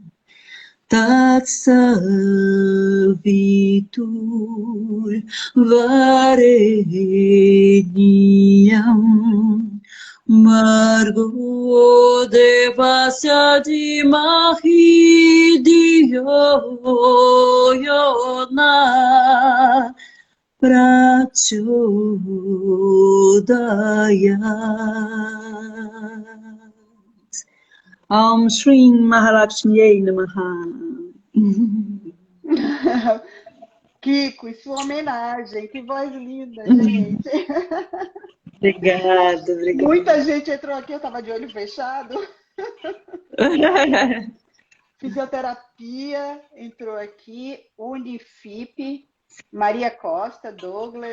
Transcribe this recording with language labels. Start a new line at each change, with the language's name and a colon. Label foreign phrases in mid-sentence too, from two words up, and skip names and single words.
Sanskrit: तत्सवितुर् वरेण्यं भर्गो देवस्य धीमहि धियो यो नः प्रचोदयात्. ॐ श्री महालक्ष्म्यै नमः.
Portuguese: Kiko, e sua homenagem, que voz linda, gente. Obrigada, obrigada. Muita gente entrou aqui, eu estava de olho fechado. Fisioterapia entrou aqui, Unifip, Maria Costa, Douglas.